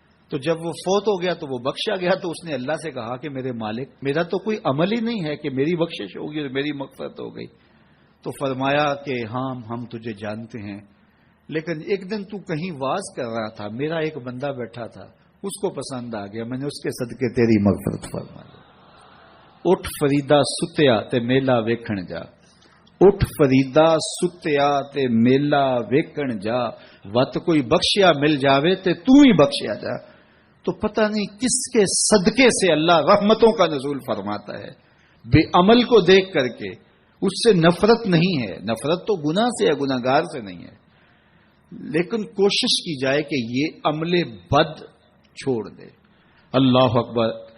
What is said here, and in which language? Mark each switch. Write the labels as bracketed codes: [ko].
[ur] تو جب وہ فوت ہو گیا تو وہ بخشا گیا تو اس نے اللہ سے کہا کہ میرے مالک میرا تو کوئی عمل ہی نہیں ہے کہ میری بخشش ہوگی اور میری مغفرت ہو گئی. تو فرمایا کہ ہاں ہم تجھے جانتے ہیں، لیکن ایک دن تو کہیں واز کر رہا تھا، میرا ایک بندہ بیٹھا تھا، اس کو پسند آ گیا، میں نے اس کے صدقے تیری مغفرت فرما دی. [pa] اٹھ فریدا ستیا تے میلہ ویکھن جا، اٹھ فریدا ستیا تے میلہ ویکھن جا، وت کوئی بخشیا مل جاوے تے تو ہی بخشیا جا. [ur] تو پتہ نہیں کس کے صدقے سے اللہ رحمتوں کا نزول فرماتا ہے. بے عمل کو دیکھ کر کے اس سے نفرت نہیں ہے، نفرت تو گناہ سے ہے، گناہگار سے نہیں ہے، لیکن کوشش کی جائے کہ یہ عمل بد چھوڑ دے. اللہ اکبر.